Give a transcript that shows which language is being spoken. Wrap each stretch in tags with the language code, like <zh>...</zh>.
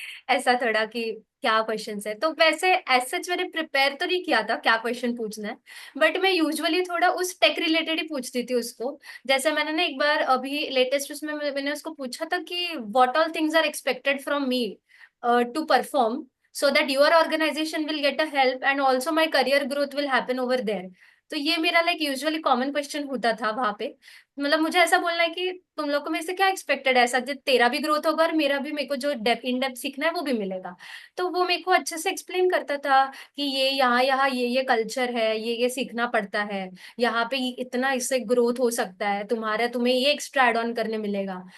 <hi>ऐसा थोड़ा कि क्या क्वेश्चंस है. तो वैसे एज सच मैंने प्रिपेयर तो नहीं किया था क्या क्वेश्चन पूछना है, बट मैं यूजुअली थोड़ा उस टेक रिलेटेड ही पूछती थी उसको. जैसे मैंने ना एक बार अभी लेटेस्ट उसमें मैंने उसको पूछा था कि</hi> <en>What all things are expected from me to perform so that your organization will get a help and also my career growth will happen over there.</en> <hi>तो ये मेरा लाइक यूजुअली कॉमन क्वेश्चन होता था वहां पे। मतलब मुझे ऐसा बोलना है कि तुम लोग को मेरे से क्या एक्सपेक्टेड है, ऐसा जो तेरा भी ग्रोथ होगा और मेरा भी, मेरे को जो इन डेप्थ सीखना है वो भी मिलेगा। तो वो मेरे को अच्छे से एक्सप्लेन करता था कि ये यहाँ यहाँ ये कल्चर है, ये सीखना पड़ता है, यहाँ पे इतना इससे ग्रोथ हो सकता है तुम्हारा, तुम्हें ये एक्स्ट्रा एड ऑन करने मिलेगा।</hi>